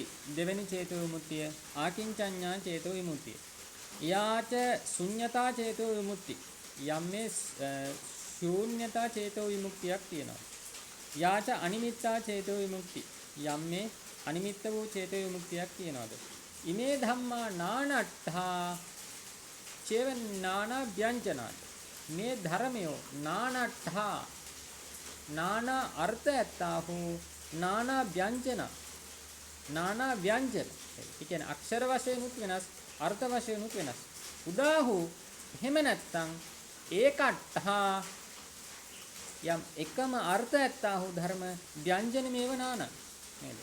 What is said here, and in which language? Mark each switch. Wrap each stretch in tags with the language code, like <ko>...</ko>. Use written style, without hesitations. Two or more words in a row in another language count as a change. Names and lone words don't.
<si>දෙවෙනි චේතෝ විමුක්තිය ආකින්චඤ්ඤා චේතෝ විමුක්තිය.</si> <pi>යාච ශුඤ්ඤතා චේතෝ විමුක්ති.</pi> <si>යම්මේ ශූන්‍යතා චේතෝ විමුක්තියක් තියෙනවා.</si> <pi>යාච අනිමිත්තා චේතෝ විමුක්ති.</pi> <si>යම්මේ අනිමිත්ත වූ චේතෝ විමුක්තියක් තියෙනවාද?</si> <pi>ඉමේ ධම්මා නානට්ඨා චේව නානා ව්‍යංජනා.</pi> <si>මේ ධර්මයෝ නානට්ඨා නානා අර්ථ ඇත්තාහු නානා ව්‍යංජන නානා ව්‍යංජන. ඒ කියන්නේ අක්ෂර වශයෙන් උත් වෙනස් අර්ථ වශයෙන් උත් වෙනස්. උදාහු එහෙම නැත්තම් ඒකට්ඨා යම් එකම අර්ථ ඇත්තාහු ධර්ම ව්‍යංජන මේව නාන නේද?</si>